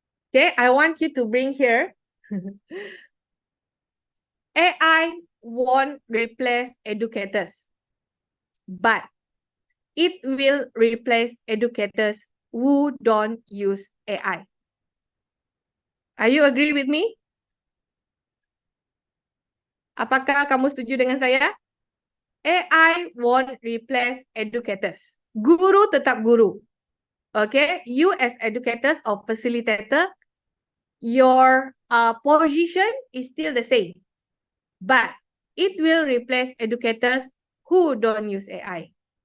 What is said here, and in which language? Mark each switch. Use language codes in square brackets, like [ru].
[en] Okay, I want you to bring here. AI won't replace educators, but it will replace educators who don't use AI. Are you agree with me? [ms] Apakah kamu setuju dengan saya? [en] AI won't replace educators. [ms] Guru tetap guru. [en] Okay, you as educators or facilitator, your position is still the same, but it will replace educators who don't use AI.